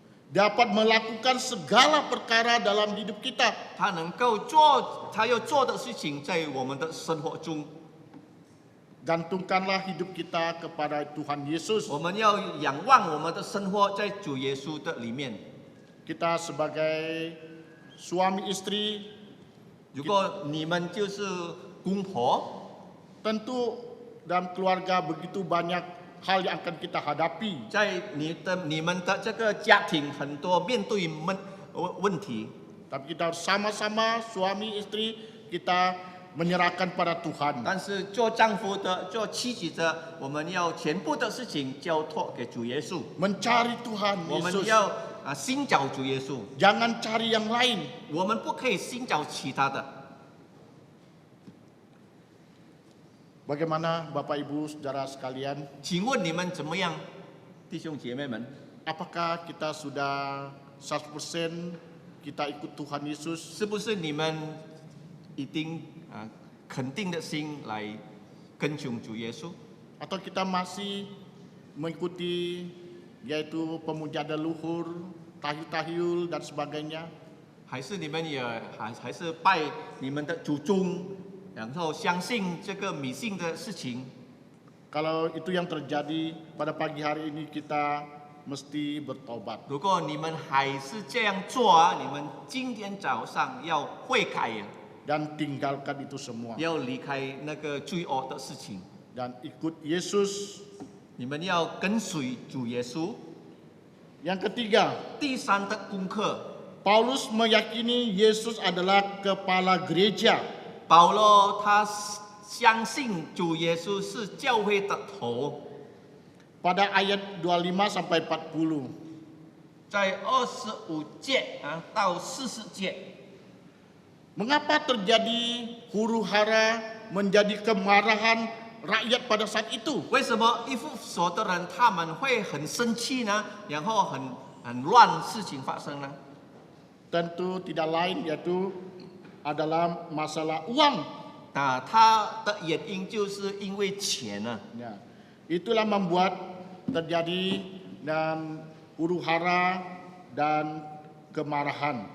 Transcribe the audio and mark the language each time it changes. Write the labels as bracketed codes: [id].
[id] Dapat melakukan segala perkara dalam hidup kita. [zh] 他能够做他要做的事情，在我们的生活中， [id] Gantungkanlah hidup kita kepada Tuhan Yesus. [zh] 我们要仰望我们的生活在主耶稣的里面。 [id] Kita sebagai suami istri [zh] 如果你们就是公婆， [id] tentu dalam keluarga begitu banyak hal yang akan kita hadapi. [zh] 在你们的这个家庭，很多面对问题， [id] Tapi kita harus sama-sama suami istri kita menyerahkan pada Tuhan. [zh] 但是做丈夫的、做妻子的，我们要全部的事情交托给主耶稣。 [id] Mencari Tuhan [zh] 我们 [id] Yesus. [zh] 要寻找主耶稣， [id] Jangan cari yang lain. [zh] 我们不可以寻找其他的。 [id] Bagaimana Bapak Ibu Saudara sekalian? [zh] 请问你们怎么样，弟兄姐妹们？ [id] Apakah kita sudah 100% kita ikut Tuhan Yesus? [zh] 是不是你们一定肯定的心来跟从主耶稣？ [id] Atau kita masih mengikuti yaitu pemujaan leluhur, tahyul-tahyul dan sebagainya? [zh] 还是你们也还是拜你们的祖宗，然后相信这个迷信的事情？ [id] Kalau itu yang terjadi pada pagi hari ini kita mesti bertobat. [zh] 如果你们还是这样做啊，你们今天早上要悔改呀， [id] Dan tinggalkan itu semua. [zh] 要离开那个罪恶的事情， [id] Dan ikut Yesus. [zh] 你们要跟随主耶稣。 [id] Yang ketiga, [zh] 第三的功课， [id] Paulus meyakini Yesus adalah kepala gereja. [zh] 保罗他相信主耶稣是教会的头， [id] Pada ayat 25 sampai 40. [zh] 在25节到40节。 [id] Mengapa terjadi huru-hara menjadi kemarahan rakyat pada saat itu? [zh] 为什么一副所的人他们会很生气呢？然后很乱事情发生呢？ [id] Tentu tidak lain yaitu adalah masalah uang. [zh] 他的原因就是因为钱呢。 [id] Ya, itulah membuat terjadi dan huru-hara dan kemarahan.